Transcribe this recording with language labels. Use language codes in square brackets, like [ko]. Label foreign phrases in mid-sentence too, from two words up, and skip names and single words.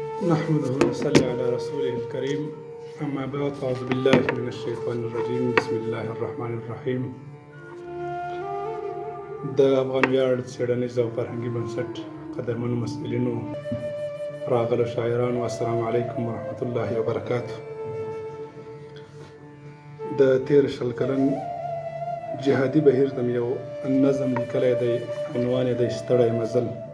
[ar] نحمده ونصلي على رسوله الكريم. أما بعد، فأعوذ بالله من الشيطان الرجيم. بسم الله الرحمن الرحيم. [ps] د افغان ویاړ څېړنیز او فرهنګي بنسټ قدرمنو مسؤلینو، راغلو شاعرانو، [ar] السلام علیکم ورحمة الله وبرکاته. [ps] د تیر شل کلن جهادي بهیر د یو نظم لیکلی دی، عنوان یې دی ستړی مزل.